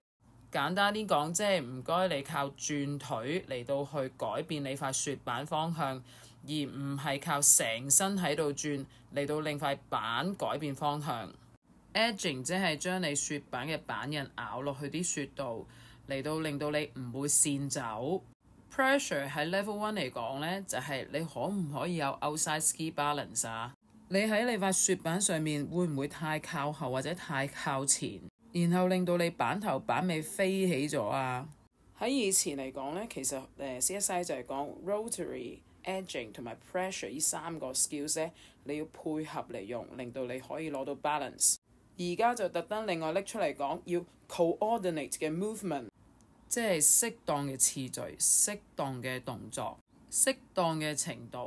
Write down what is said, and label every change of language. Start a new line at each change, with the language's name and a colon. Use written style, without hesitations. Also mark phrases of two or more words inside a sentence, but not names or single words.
Cantonese: 簡單啲講，即係唔該你靠轉腿嚟到去改變你塊雪板方向，而唔係靠成身喺度轉嚟到令塊板改變方向。Edging 即係將你雪板嘅板印咬落去啲雪度，嚟到令到你唔會跣走。Pressure 喺 level 1嚟講呢，就係你可唔可以有
English: outside ski balance
Cantonese: 啊？你喺你塊雪板上面會唔會太靠後或者太靠前，然後令到你板頭板尾飛起咗啊？喺以前嚟講呢，其實CSI 就係講
English: rotary、edging
Cantonese: 同埋 pressure 呢3個 skills 呢，你要配合嚟用，令到你可以攞到 balance。而家就特登另外拎出嚟講，要 coordinate 嘅 movement， 即係適當嘅次序、適當嘅動作、適當嘅程度。